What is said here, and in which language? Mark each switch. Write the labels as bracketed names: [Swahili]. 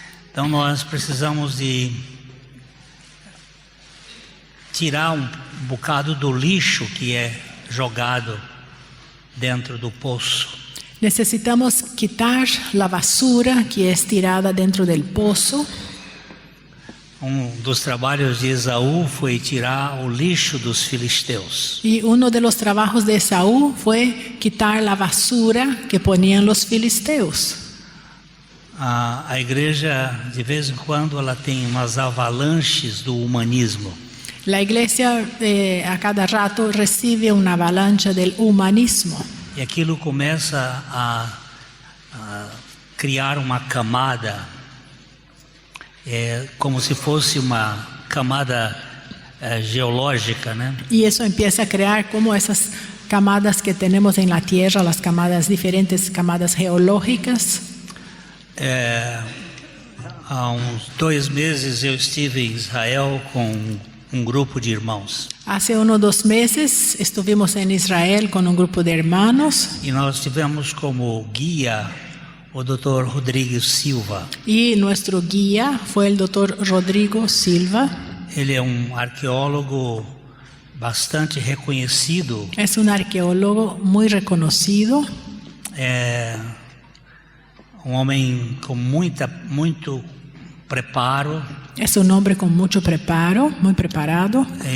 [Portuguese] Então nós precisamos de tirar bocado do lixo que é jogado dentro do poço. [Spanish] Necesitamos quitar la basura que es tirada dentro del pozo. [Portuguese] Dos trabalhos de Esaú foi tirar o lixo dos filisteus. [Spanish] Y uno de los trabajos de Esaú fue quitar la basura que ponían los filisteos. [Portuguese] A igreja, de vez em quando, ela tem umas avalanches do humanismo. [Spanish] La iglesia a cada rato recibe una avalancha del humanismo. [Portuguese] E aquilo começa a criar uma camada, como se fosse uma camada geológica, né? [Spanish] Y eso empieza a crear como esas camadas que tenemos en la tierra, las camadas diferentes, camadas geológicas. [Portuguese] Há uns 2 meses eu estive em Israel com grupo de irmãos. [Spanish] Hace unos 2 meses estuvimos en Israel con un grupo de hermanos. [Portuguese] E nós tivemos como guia o Dr. Rodrigo Silva. [Spanish] Y nuestro guía fue el Dr. Rodrigo Silva. [Portuguese] Ele é arqueólogo bastante reconhecido. [Spanish] Es un arqueólogo muy reconocido. [Portuguese] Homem com muito preparo. [Spanish] Es un hombre con mucho preparo, muy preparado.